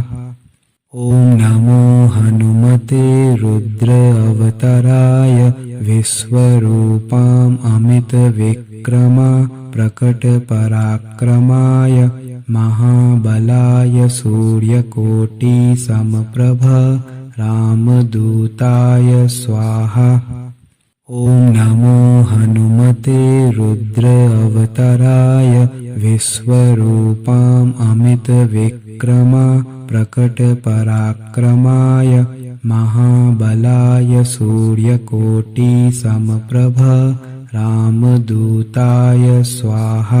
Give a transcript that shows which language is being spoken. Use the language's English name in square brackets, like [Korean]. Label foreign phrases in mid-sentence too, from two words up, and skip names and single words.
[Sanskrit] ઓમ નમો હનુમતે રુદ્ર અવતરાય વિશ્વરૂપામ અમિત વિક્રમા પ્રકટ પરાક્રમાય મહાબલાય સૂર્યકોટિ સમપ્રભ रामदूताय स्वाहा। ॐ नमो हनुमते रुद्र अवताराय विश्वरूपाम् अमितविक्रमा प्रकटपराक्रमाय महाबलाय सूर्यकोटिसमप्रभ रामदूताय स्वाहा।